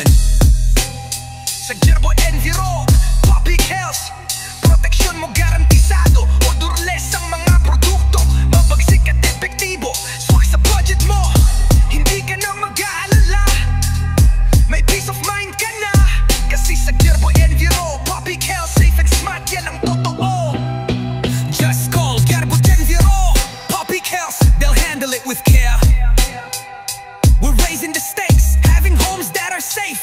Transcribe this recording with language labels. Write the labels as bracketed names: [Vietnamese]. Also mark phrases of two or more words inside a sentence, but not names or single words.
[Filipino] Sa Gerbo Denviro Public Health, proteksyon mo garantisado. Odorless ang mga produkto, mabagsik at epektibo. Swak sa budget mo, hindi ka na mag-aalala. May [English] peace of mind [Filipino] ka na, kasi sa Gerbo Denviro Public Health, [English] safe and smart, [Filipino] yan ang totoo. [English] Just call Gerbo Denviro Public Health, they'll handle it with care. We're raising the stakes, having homes that are safe.